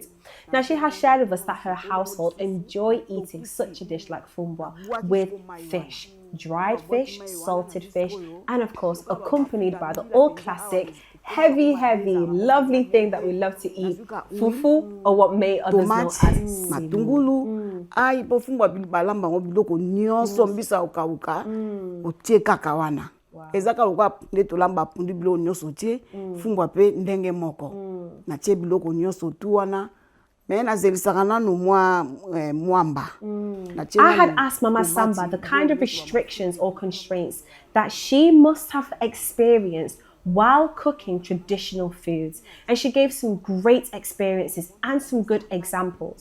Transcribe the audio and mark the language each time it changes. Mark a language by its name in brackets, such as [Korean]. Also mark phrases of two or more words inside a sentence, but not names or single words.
[English] Now she has shared with us that her household enjoy eating such a dish like fumbwa with fish. Dried fish, salted fish, and of course accompanied by the all classic heavy, lovely thing that we love to eat, fufu, or what may others know as matungulu. [Lingala] Ai po fumbwa balamba ngo biloko nyonso mbisa ukauka otie kaka wana. Ezaka lokwa ndeto lamba pundu biloko nyonso tie fumbwa pe ndenge moko. Na tie biloko nyonso tu wana. [English] I had asked Mama Samba the kind of restrictions or constraints that she must have experienced while cooking traditional foods, and she gave some great experiences and some good examples.